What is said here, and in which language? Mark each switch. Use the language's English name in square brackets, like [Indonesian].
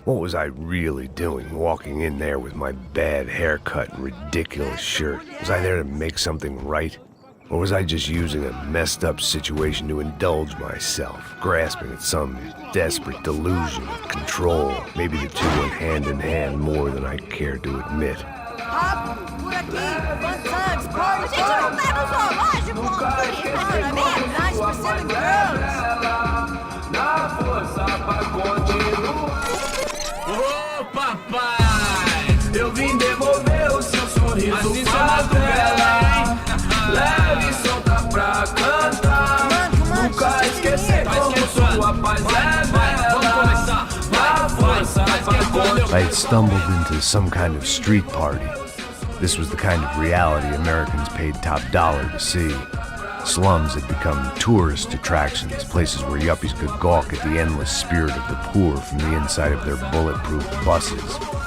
[English] What was I really doing walking in there with my bad haircut and ridiculous shirt? Was I there to make something right? Or was I just using a messed up situation to indulge myself, grasping at some desperate delusion of control? Maybe the two went hand in hand more than I care to admit. [Portuguese] Rápido, por aqui, [English] fun times, party, [Portuguese] a gente não tá no zoológico, turista, mesmo, 9% girls. Na força pra continuar. Ô papai, eu vim devolver o seu sorriso pra tela. Leve e solta pra cantar. Nunca esquecer como sua paz é bela. Na força pra continuar. [English] I had stumbled into some kind of street party. This was the kind of reality Americans paid top dollar to see. Slums had become tourist attractions, places where yuppies could gawk at the endless spirit of the poor from the inside of their bulletproof buses.